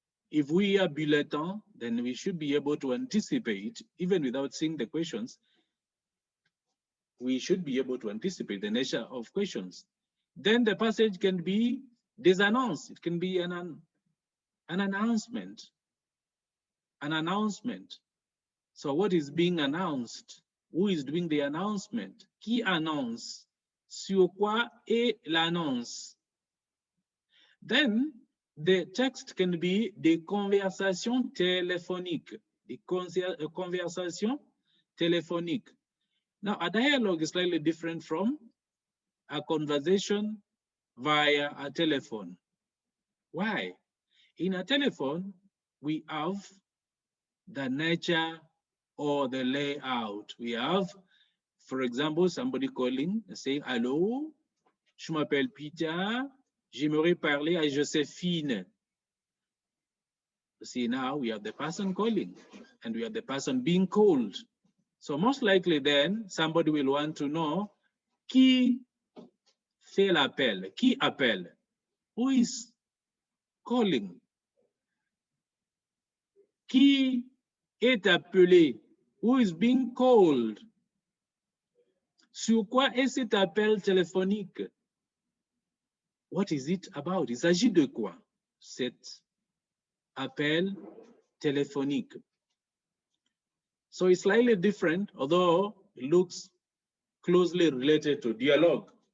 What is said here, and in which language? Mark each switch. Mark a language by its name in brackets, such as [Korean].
[English] If we hear bulletin, then we should be able to anticipate, even without seeing the questions, we should be able to anticipate the nature of questions. Then the passage can be [French] des annonces. [English] It can be an announcement. An announcement. So what is being announced? Who is doing the announcement? [French] Qui annonce? Sur quoi est l'annonce? [English] Then the text can be [French] des conversations téléphoniques. Des conversations téléphoniques. [English] Now, a dialogue is slightly different from a conversation via a telephone. Why? In a telephone, we have the nature or the layout. We have, for example, somebody calling, saying, [French] allô, je m'appelle Peter, j'aimerais parler à Joséphine. [English] See, now we have the person calling and we have the person being called. So most likely then, somebody will want to know, [French] qui fait l'appel? Qui appelle? [English] Who is calling? [French] Qui est appelé? [English] Who is being called? [French] Sur quoi est cet appel téléphonique? [English] What is it about? [French] Il s'agit de quoi? Cet appel téléphonique. [English] So it's slightly different, although it looks closely related to dialogue.